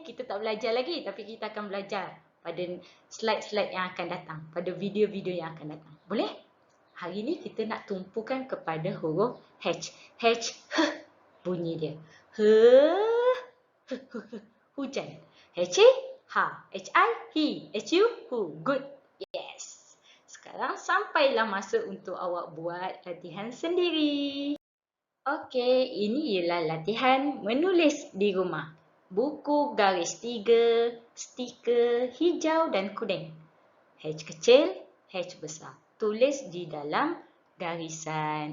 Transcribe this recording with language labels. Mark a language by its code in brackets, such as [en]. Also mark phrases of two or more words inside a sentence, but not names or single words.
[ms] Kita tak belajar lagi. Tapi kita akan belajar pada slide-slide yang akan datang. Pada video-video yang akan datang. Boleh? Hari ni kita nak tumpukan kepada huruf H. H. Bunyi dia. Hujan. H-I, ha. H-I, hi. H-U, hu. Good. Yes. Sekarang sampailah masa untuk awak buat latihan sendiri. Okey, ini ialah latihan menulis di rumah. Buku garis 3, stiker hijau dan kuning. H kecil, H besar. Tulis di dalam garisan.